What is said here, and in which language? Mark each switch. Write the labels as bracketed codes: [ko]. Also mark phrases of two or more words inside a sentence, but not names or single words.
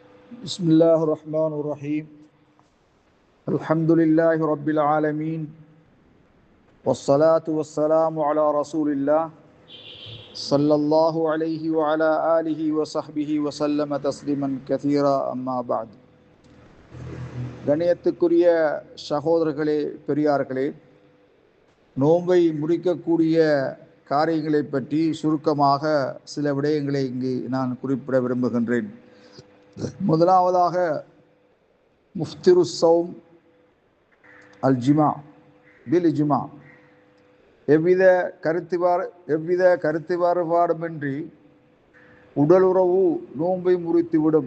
[ar] بسم الله الرحمن الرحيم الحمد لله رب العالمين والصلاة والسلام على رسول الله صلى الله عليه وعلى آله وصحبه وسلم تسليما كثيرا أما بعد. [ta] கண்ணியத்துக்குரிய சகோதரர்களே, பெரியார்களே, நோன்பை முடிக்கக்கூடிய காரியங்களை பற்றி சுருக்கமாக சில விடயங்களை இங்கு நான் குறிப்பிட விரும்புகின்றேன். முதலாவதாக [ar] مفطر الصوم الجماع بالإجماع, [ta] எவ்வித கருத்து வேறுபாடுமின்றி உடலுறவு நோன்பை முறித்துவிடும்.